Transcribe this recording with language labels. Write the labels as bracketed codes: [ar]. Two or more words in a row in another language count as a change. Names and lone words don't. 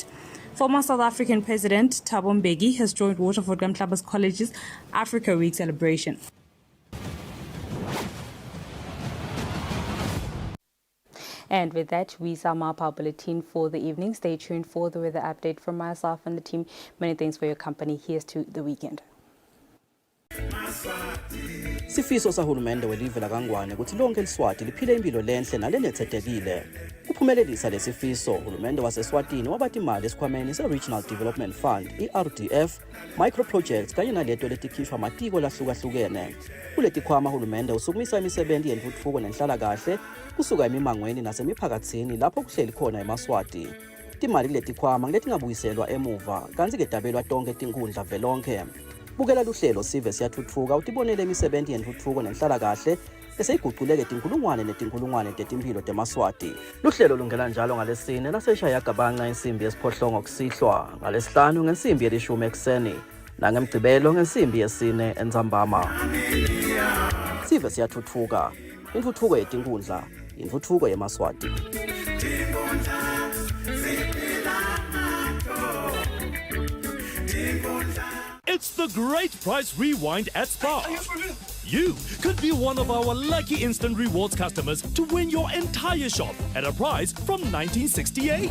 [en] Former South African President Thabo Mbeki has joined Waterford Gamhlaba's College's Africa Week celebration. And with that, we sum up our bulletin for the evening. Stay tuned for the weather update from myself and the team. Many thanks for your company. Here's to the weekend. [ss] Sifiso sahulumende welive lakangwane ukuthi lonke eliswati liphile impilo lenhle nalenethekile. Uphumelelisa lesifiso, uhulumende waseSwatini wabathi imali esikhwameni se-Regional Development Fund, i-RDF, micro projects kanye naleto letikhishwa amatiko lahlukahlukene. Kuleti khwama uhulumende usukumisa imisebenzi yentuthuko nenhlalakahle kusuka emimangweni nasemiphakathini lapho kuhleli khona eMaswati. Timali leti khwama ngetingabuyiselwa emuva kanti kedabelwa tonke tinkundla velonke. Bukela luhlelo sive siyathuthuka utibonele imisebenzi yentuthuko nenhlalakahle eseyiguquleke tinkulungwane tetimpilo teMaswati. Luhlelo lungena njalo ngalesine laseshaya gabanca insimbi yesiphohlongo kusihlwa, ngalesihlanu ngensimbi yelishumi ekseni, nangemgcibelo ngensimbi yesine entsambama. Sive siyathuthuka, intuthuko yetinkundla, intuthuko yeMaswati. [en] It's the Great Price Rewind at Spa. You could be one of our lucky instant rewards customers to win your entire shop at a prize from 1968.